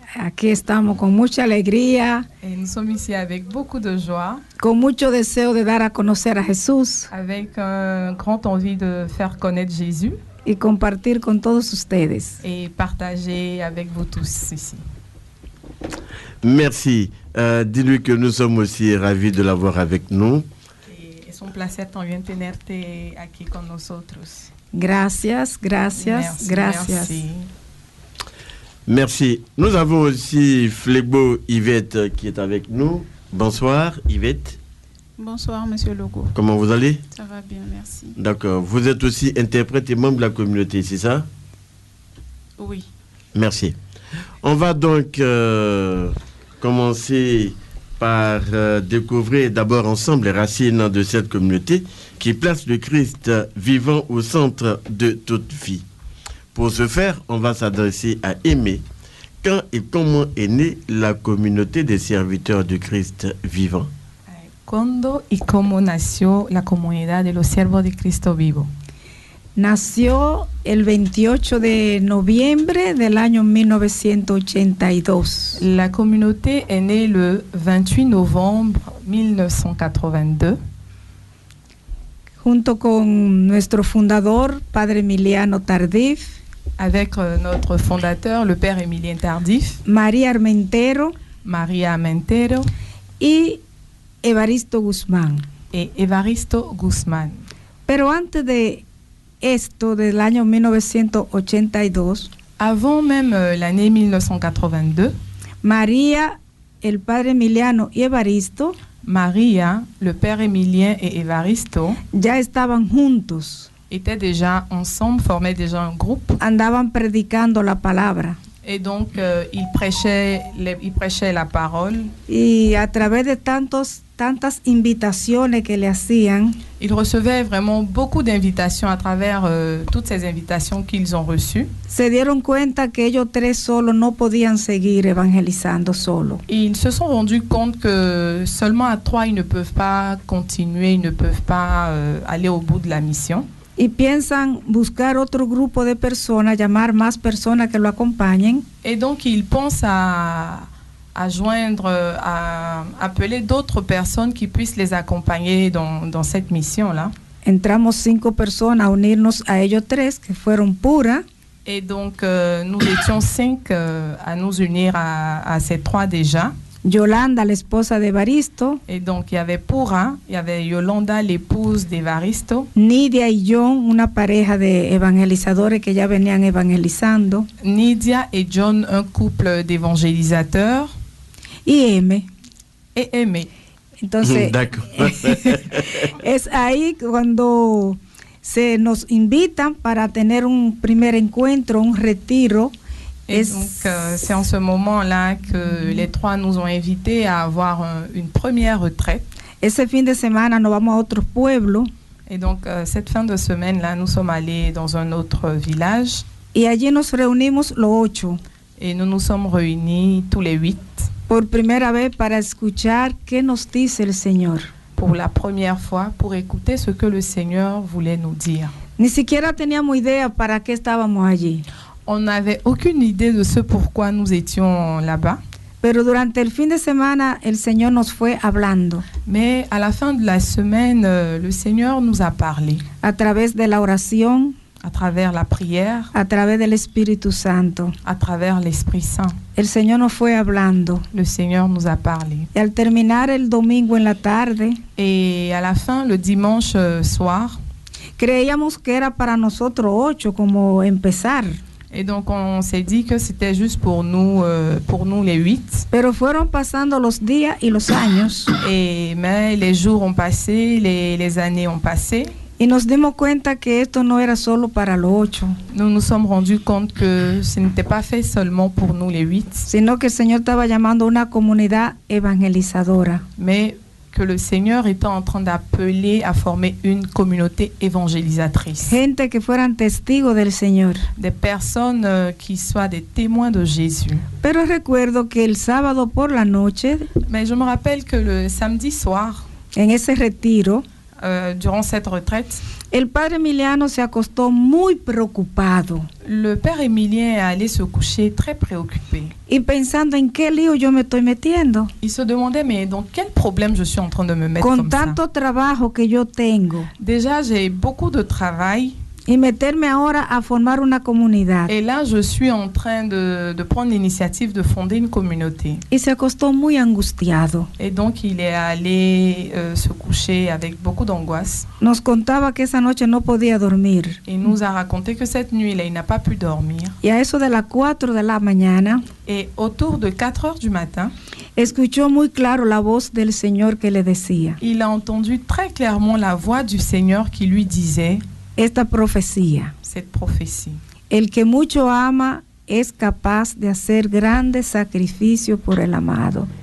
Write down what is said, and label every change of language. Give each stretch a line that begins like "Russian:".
Spanish: Aquí estamos con mucha alegría.
French: Et nous sommes ici avec beaucoup de joie.
Spanish: Con mucho deseo de dar a conocer a Jesús.
French: Avec une grande envie de faire connaître Jésus.
Spanish: y compartir con todos ustedes.
French: et partager avec vous tous ici. Merci. Dis-lui que nous sommes aussi ravis de l'avoir avec nous.
Spanish: Es un placer también tenerte aquí con nosotros. Gracias, gracias,
French: Merci,
Spanish: gracias.
French: merci. Merci. Nous avons aussi Flegbo Yvette qui est avec nous. Bonsoir Yvette. Bonsoir Monsieur Logo. Comment vous allez? Ça va bien, merci. D'accord. Vous êtes aussi interprète et membre de la communauté, c'est ça? Oui. Merci. On va donc commencer par découvrir d'abord ensemble les racines de cette communauté qui place le Christ vivant au centre de toute vie. Pour ce faire, on va s'adresser à Aimé. Quand et comment est née la communauté des serviteurs du Christ vivant?
Spanish: ¿Cuándo y cómo nació la comunidad de los siervos de Cristo vivo? Nació el 28 de noviembre del año 1982.
French: La communauté est née le 28 novembre 1982.
Spanish: Junto con nuestro fundador, Padre Emiliano Tardif,
French: avec notre fondateur, le Père Emilien Tardif,
Spanish: María Armentero
French: María Armentero
Spanish: y Evaristo Guzmán.
French: et Evaristo Guzmán.
Spanish: Pero antes de esto, del año 1982,
French: Avant même l'année 1982,
Spanish: María, el Padre Emiliano y Evaristo
French: María, le Père Emilien et Evaristo
Spanish: ya estaban juntos,
French: étaient déjà ensemble, formaient déjà un groupe.
Spanish: andaban predicando la palabra.
French: Et donc, ils prêchaient la parole.
Spanish: Y a través de tantas invitaciones que le hacían,
French: Ils recevaient vraiment beaucoup d'invitations à travers toutes ces invitations qu'ils ont reçues.
Spanish: se dieron cuenta que ellos tres solos no podían seguir evangelizando solo.
French: Et ils se sont rendus compte que seulement à trois, ils ne peuvent pas continuer, ils ne peuvent pas aller au bout de la mission.
Spanish: Y piensan buscar otro grupo de personas, llamar más personas que lo acompañen.
French: Et donc, ils pensent à joindre, à appeler d'autres personnes qui puissent les accompagner dans cette mission-là.
Spanish: Entramos 5 personas a unirnos a ellos tres, que fueron Pura,
French: Et donc, nous étions 5 à nous unir à ces trois déjà.
Spanish: Yolanda, la esposa de Evaristo,
French: Et donc, il y avait Pura, il y avait Yolanda, l'épouse d'Evaristo,
Spanish: Nidia y John, una pareja de evangelizadores que ya venían evangelizando,
French: Nidia et John, un couple d'évangélisateurs,
Spanish: y M.
French: et Aimé.
Spanish: Entonces,
French: D'accord.
Spanish: es ahí cuando se nos invitan para tener un primer encuentro, un retiro.
French: Et donc, c'est en ce moment-là que les trois nous ont invités à avoir une première retraite.
Spanish: Ese fin de semana nos vamos a otro pueblo.
French: Et donc, cette fin de semaine-là, nous sommes allés dans un autre village.
Spanish: Y allí nos reunimos los 8.
French: Et nous nous sommes réunis tous les 8.
Spanish: Por primera vez para escuchar qué nos dice el Señor.
French: Pour la première fois, pour écouter ce que le Seigneur voulait nous dire.
Spanish: Ni siquiera teníamos idea para qué estábamos allí.
French: On n'avait aucune idée de ce pourquoi nous étions là-bas.
Spanish: Pero durante el fin de semana el Señor nos fue hablando.
French: Mais à la fin de la semaine, le Seigneur nous a parlé.
Spanish: A través de la oración,
French: à travers la prière,
Spanish: a través del Espíritu Santo.
French: à travers l'Esprit Saint.
Spanish: El Señor nos fue hablando.
French: Le Seigneur nous a parlé.
Spanish: Y al terminar el domingo en la tarde,
French: Et à la fin, le dimanche soir,
Spanish: creíamos que era para nosotros 8, como empezar.
French: et donc on s'est dit que c'était juste pour nous les 8.
Spanish: Pero fueron pasando los días y los años.
French: Mais les jours ont passé, les années ont passé.
Spanish: Y nos dimos cuenta que esto no era solo para los 8.
French: Nous nous sommes rendus compte que ce n'était pas fait seulement pour nous les 8.
Spanish: Sino que el Señor estaba llamando a una comunidad evangelizadora.
French: Mais que le Seigneur était en train d'appeler à former une communauté évangélisatrice.
Spanish: Gente que fueran testigos del Señor.
French: Des personnes qui soient des témoins de Jésus.
Spanish: Pero recuerdo que el sábado por la noche,
French: Mais je me rappelle que le samedi soir,
Spanish: en ese retiro,
French: durant cette retraite,
Spanish: el Padre Emiliano se acostó muy preocupado.
French: le Père Emilien est allé se coucher très préoccupé.
Spanish: Y pensando en qué lío yo me estoy metiendo.
French: Il se demandait, mais dans quel problème je suis en train de me mettre
Spanish: Con
French: comme
Spanish: tanto
French: ça.
Spanish: trabajo que yo tengo.
French: Déjà, j'ai beaucoup de travail.
Spanish: y meterme ahora a formar una comunidad.
French: Et là, je suis en train de prendre l'initiative de fonder une communauté.
Spanish: Y se acostó muy angustiado.
French: Et donc, il est allé se coucher avec beaucoup d'angoisse.
Spanish: Nos contaba que esa noche no podía dormir.
French: Il nous a raconté que cette nuit-là, il n'a pas pu dormir.
Spanish: Y a eso de las 4 de la mañana,
French: Et autour de 4 heures du matin,
Spanish: escuchó muy claro la voz del Señor que le decía
French: il a entendu très clairement la voix du Seigneur qui lui disait
Spanish: esta profecía.
French: cette prophétie.
Spanish: El que mucho ama es capaz de hacer grandes sacrificios por el amado.